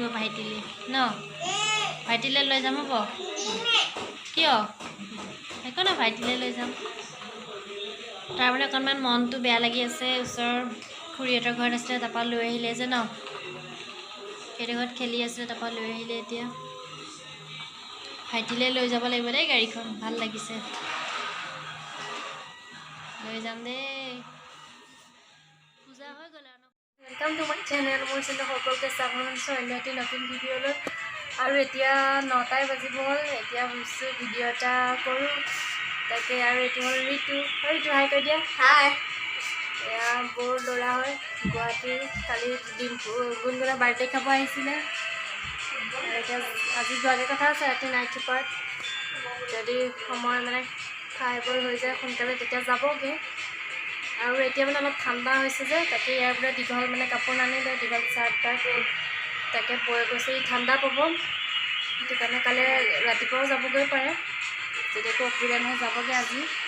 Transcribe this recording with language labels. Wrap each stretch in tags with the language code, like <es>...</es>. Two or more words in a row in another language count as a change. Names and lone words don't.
<as>ভাইটিলে ন ভাইটিলে লৈ যাম হ'ব কিয় একো না ভাইটিলে লৈ যাম তাৰমানে অকণমান মনটো বেয়া লাগি আছে ওচৰৰ খুৰীহঁতৰ ঘৰত আছিলে তাৰপৰা লৈ আহিলে যে ন সেইটো ঘৰত খেলি আছিলে তাৰপৰা লৈ আহিলে এতিয়া ভাইটিলে লৈ যাব লাগিব দেই গাড়ীখন ভাল লাগিছে লৈ যাম দেই পূজা হৈ গ'ল আৰু</as> <en>welcome to my channel</en> <as>মোৰ চেনেল সকলকে স্বাগতম অন্য এটি নতুন ভিডিঅ'লৈ আৰু এতিয়া 9টাই বাজিব হ'ল এতিয়া ভাবিছো ভিডিঅ' এটা কৰোঁ তাকে আৰু এইটো হ'ল ঋতু হাই কৈ দিয়া হাই এয়া বৰ ল'ৰা হয় গুৱাহাটীৰ কালি গুণগুণৰ বাৰ্থডে খাব আহিছিলে এতিয়া আজি যোৱাকৈ কথা আছে ৰাতি নাইট চুপাৰত যদি সময় মানে খাই বৈ হৈ যায় সোনকালে তেতিয়া যাবগৈ আৰু এতিয়া মানে অলপ ঠাণ্ডা হৈছে যে তাকে ইয়াৰ পৰা দীঘল মানে কাপোৰ নানিলে দীঘল চাৰ্ট তাকে বৈ গৈছে ঠাণ্ডা পাব সেইটো কাৰণে কালি ৰাতিপুৱাও যাবগৈ পাৰে যদি একো অসুবিধা নহয় যাবগৈ আজি</as>